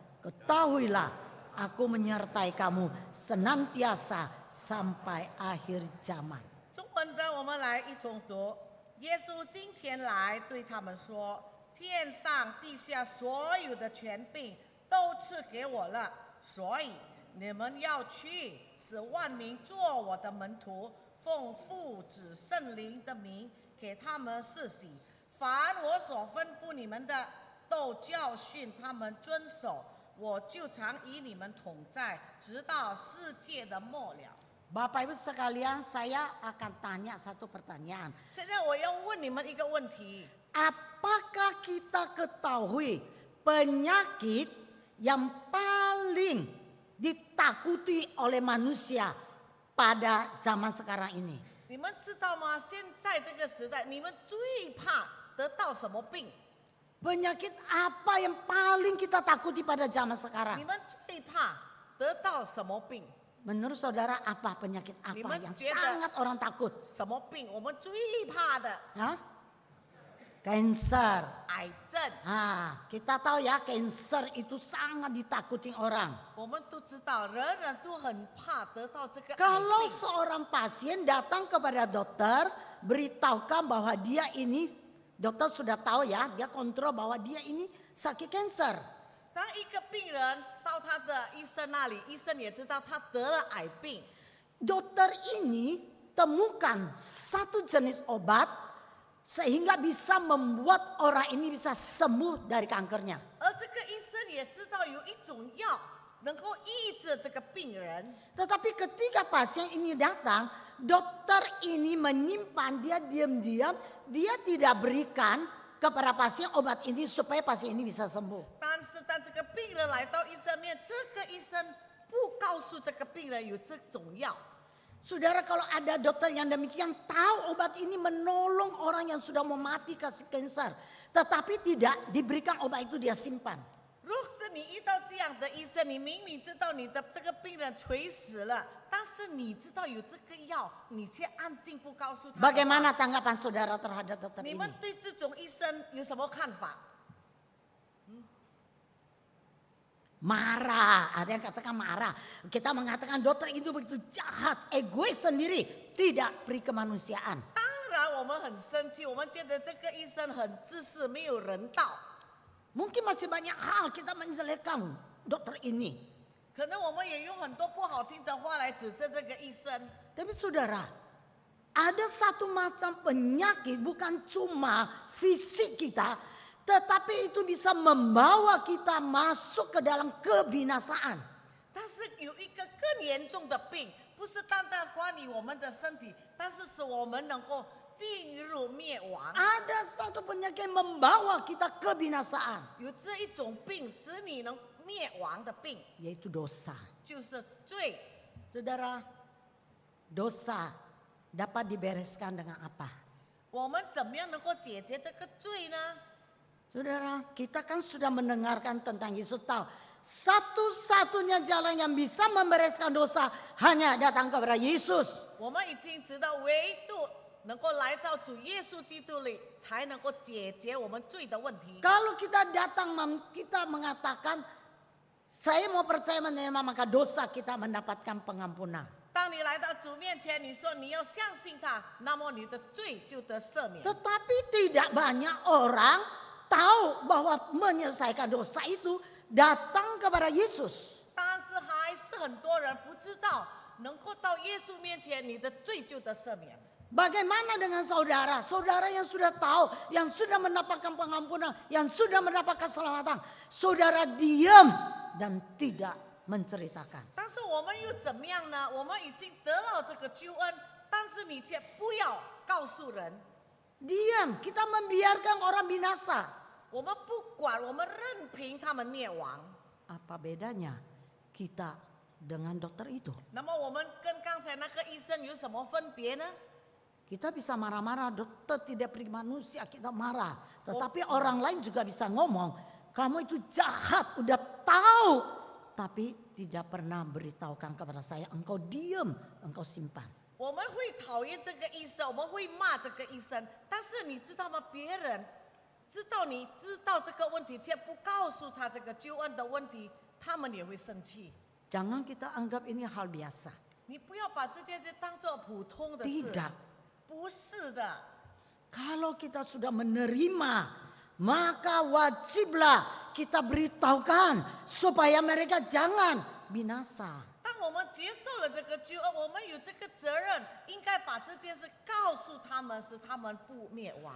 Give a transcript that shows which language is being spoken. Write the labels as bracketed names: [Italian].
[Indonesian] Ketahuilah, aku menyertai kamu senantiasa sampai akhir zaman." [Chinese] 中文的我们来一同读。耶稣今天来对他们说：“天上地下所有的权柄都赐给我了，所以你们要去，使万民做我的门徒，奉父子圣灵的名给他们施洗。凡我所吩咐你们的，都教训他们遵守。我就常与你们同在，直到世界的末了。 [Indonesian] Bapak Ibu sekalian, saya akan tanya satu pertanyaan. [Chinese] 现在我要问你们一个问题： [Indonesian] Apakah kita ketahui penyakit yang paling ditakuti oleh manusia pada zaman sekarang ini? [Chinese] 你们知道吗？现在这个时代，你们最怕得到什么病？ [Indonesian] Penyakit apa yang paling kita takuti pada zaman [Chinese] 你 [Indonesian] sekarang? [Chinese] 们最怕得到什么病？ [Indonesian] Menurut saudara apa penyakit apa Liman yang jeda. sangat orang takut? [Chinese] 什么病？我们最怕的 [English] Hah? Cancer. [Chinese] 癌症。 [Indonesian] Kita tahu ya cancer itu sangat ditakuti orang. [Chinese] 我们都知道，人人都很怕得到这个癌 [Indonesian] Kalau [Chinese] 病。 [Indonesian] seorang pasien datang kepada dokter, beritahukan bahwa dia ini, dokter sudah tahu ya, dia kontrol bahwa dia ini sakit cancer. [Chinese] 当一个病人到他的医生那里，医生也知道他得了癌病， [Indonesian] Dokter ini temukan satu jenis obat sehingga bisa membuat orang ini bisa sembuh dari kankernya. [Chinese] 而这个医生也知道有一种药能够医治这个病人。 [Indonesian] Tetapi ketika pasien ini datang, dokter ini menyimpan, dia diam-diam, dia tidak berikan kepada pasien obat ini supaya pasien ini bisa sembuh. [Chinese] 但是当这个病人来到医生面，这个医生不告诉这个病人有这种药。 [Indonesian] Saudara, kalau ada dokter yang demikian tahu obat ini menolong orang yang sudah mau mati kasih kanker, tetapi tidak diberikan obat itu dia simpan. [Chinese] 如果是你遇到这样的医生，你明明知道你的这个病人垂死了，但是你知道有这个药，你却安静不告诉他。 [Indonesian] Bagaimana tanggapan saudara terhadap dokter [Chinese] 你 [Indonesian] ini? [Chinese] 们对这种医生有什么看法？ [Indonesian] Marah, ada yang katakan marah. Kita mengatakan dokter itu begitu jahat, egois sendiri, tidak peri kemanusiaan. [Chinese] 当然我们很生气，我们觉得这个医生很自私，没有人道。 [Indonesian] Mungkin masih banyak hal kita menjelekkan dokter ini. [Chinese] 可能我们也用很多不好听的话来指责这个医生。 [Indonesian] Tapi saudara, ada satu macam penyakit bukan cuma fisik kita, tetapi itu bisa membawa kita masuk ke dalam kebinasaan. [Chinese] 但是有一个更严重的病，不是单单关于我们的身体，但是使我们能够进入灭亡。 [Indonesian] Ada satu penyakit yang membawa kita kebinasaan, [Chinese] 有这一种病使你能灭亡的病， [Indonesian] yaitu dosa. [Chinese] 就是罪。 [Indonesian] Saudara, dosa dapat dibereskan dengan apa? [Chinese] 我们怎么样能够解决这个罪呢？ [Indonesian] Saudara, kita kan sudah mendengarkan tentang Yesus, tahu satu-satunya jalan yang bisa membereskan dosa hanya datang kepada Yesus. [Chinese] 我们已经知道，唯独能够来到主耶稣基督里，才能够解决我们罪的问题。 [Indonesian] Kalau kita datang, kita mengatakan saya mau percaya menerima, maka dosa kita mendapatkan pengampunan. [Chinese] 当你来到主面前，你说你要相信他，那么你的罪就得赦免。 [Indonesian] Tetapi tidak banyak orang tahu bahwa menyelesaikan dosa itu datang kepada Yesus. [Chinese] 但是还是很多人不知道，能够到耶稣面前，你的罪就得赦免。 [Indonesian] Bagaimana dengan saudara? Saudara yang sudah tahu, yang sudah mendapatkan pengampunan, yang sudah mendapat keselamatan. Saudara diam dan tidak menceritakan. [Chinese] 但是我们又怎么样呢？我们已经得到这个救恩，但是你却不要告诉人。 [Indonesian] Diam, kita membiarkan orang binasa. [Chinese] 我们不管，我们任凭他们灭亡。 [Indonesian] Apa bedanya kita dengan dokter itu? [Chinese] 那么我们跟刚才那个医生有什么分别呢？ [Indonesian] Kita bisa marah-marah, dokter tidak beri manusia, kita marah. Tetapi orang lain juga bisa ngomong, kamu itu jahat, udah tahu. Tapi tidak pernah beritahukan kepada saya, engkau diam, engkau simpan. [Chinese] 我们会讨厌这个医生，我们会骂这个医生，但是你知道吗？别人知道你知道这个问题，却不告诉他这个救恩的问题，他们也会生气。 [Indonesian] Jangan kita anggap ini hal biasa. [Chinese] 你不要把这件事当作普通的事， [Indonesian] Tidak. [Chinese] 不是的。 [Indonesian] Kalau kita sudah menerima, maka wajiblah kita beritahukan supaya mereka jangan binasa. [Chinese] 当我我们接受了这个救恩，我们有这个责任，应该把这件事告诉他们，使他们不灭亡。